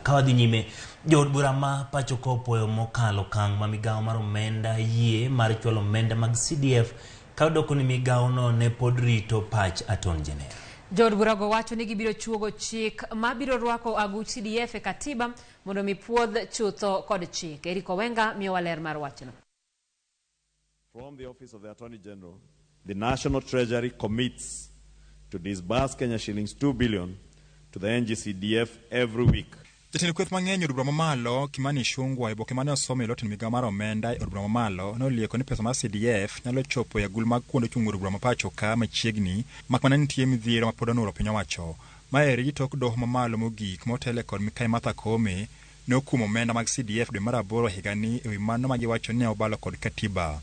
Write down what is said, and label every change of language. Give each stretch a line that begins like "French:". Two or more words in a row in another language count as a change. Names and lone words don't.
Luo (Kenya and Tanzania): Kawadhi nyime, jood bura ma pacho kopuoyo mokalo kang' ma migawo mar omenda yie mar chwalo omenda mag CDF kawdoko ni migawo no ne pod rito pach Attorney General. Jood burago wacho ni gibiro chuogo chik ma biro rwako aguch CDF e katiba mondo mi puodh chutho kod chik. Eriko Wenga miyo waler mar wachno.
English: From the Office of the Attorney General, the National Treasury commits to disburse Kenya shillings 2 billion to the NG-CDF every week.
Luo (Kenya and Tanzania): Jatend kweth mang'eny od bura mamalo Kimani Ichung'wah iboke mane osomo ilot ni migawo mar omenda od bura mamalo nolieko ni pesa mar CDF nyalo chopo e agul mag kuonde chung' od bura mapacho ka machiegni makmana nitie midhiero ma pod onuro piny owacho. Maeri tok doho mamalo mogik motele kod Mikai Martha Koome ne okumo omenda mag CDF dwe mar 8 higani ewi mano ma giwacho ni obalo kod katiba.